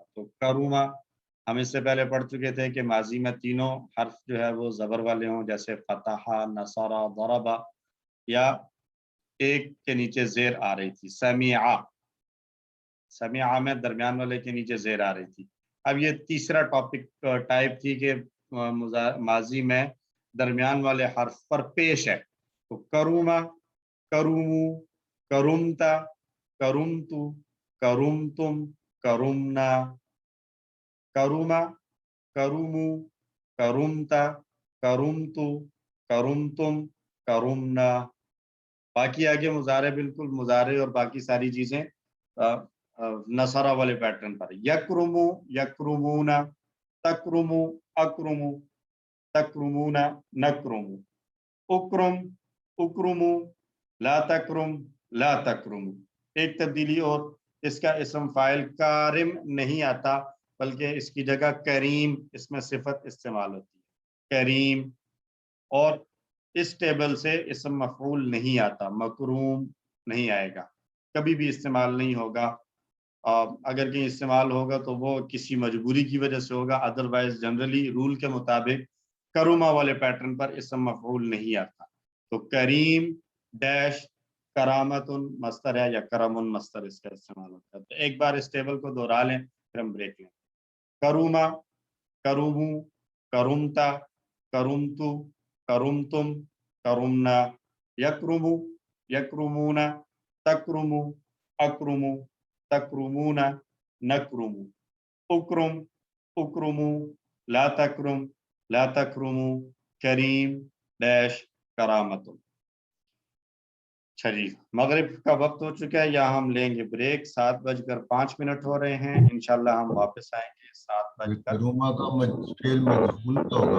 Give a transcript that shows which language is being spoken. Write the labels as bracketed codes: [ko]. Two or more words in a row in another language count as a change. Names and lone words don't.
[ur] تو کروما ہم اس سے پہلے پڑھ چکے تھے کہ ماضی میں تینوں حرف جو ہے وہ زبر والے ہوں, جیسے [ar] فتح, نصارہ, ضربہ, [ur] یا ایک کے نیچے زیر آ رہی تھی سمعہ. سمعہ میں درمیان والے کے نیچے زیر آ رہی تھی. اب یہ تیسرا [en] topic type [ur] تھی کہ ماضی میں درمیان والے حرف پر پیش ہے. [ar] تو کروما, کرومو, کرومتا, کرومتو, کرومتم, کرومنا. کروما, کرومو, کرومتا, کرومتو, کرومتم, کرومنا. [ur] باقی آگے مضارع بالکل مضارع اور باقی ساری چیزیں نصارہ والے پیٹرن پر. [ar] یکرمو, یکرمونا, تکرمو, اکرمو, تکرمونا, نکرمو. اکرم, اکرمو, لا تکرم, لا تکرمو. [ur] ایک تبدیلی اور, اس کا اسم فاعل کارم نہیں آتا بلکہ اس کی جگہ کریم اس میں صفت استعمال ہوتی ہے, کریم. اور اس ٹیبل سے اسم مفعول نہیں آتا, مکروم نہیں آئے گا, کبھی بھی استعمال نہیں ہوگا. اگر کہیں استعمال ہوگا تو وہ کسی مجبوری کی وجہ سے ہوگا, [en] otherwise generally rule [ur] کے مطابق کروما والے پیٹرن پر اسم مفعول نہیں آتا. تو کریم ڈیش کرامت مصدر ہے یا کرم مصدر اس کا استعمال ہوتا ہے. تو ایک بار اس ٹیبل کو دہرا لیں پھر ہم بریک لیں. [ar] کروما, کرومو, کرومتا, کرومتو, کرومتم, کرومنا. یکرمو, یکرمونا, تکرمو, اکرمو, تکرمونا, نکرمو. اکرم, اکرمو, لا تکرم, لا تکرمو, کریم ڈیش کرامت. [ur] اچھا جی, مغرب کا وقت ہو چکا ہے, یہاں ہم لیں گے بریک. 7:05 ہو رہے ہیں. انشاءاللہ ہم واپس آئیں گے 7:00. کروما کا فعل مجہول کیا ہوگا؟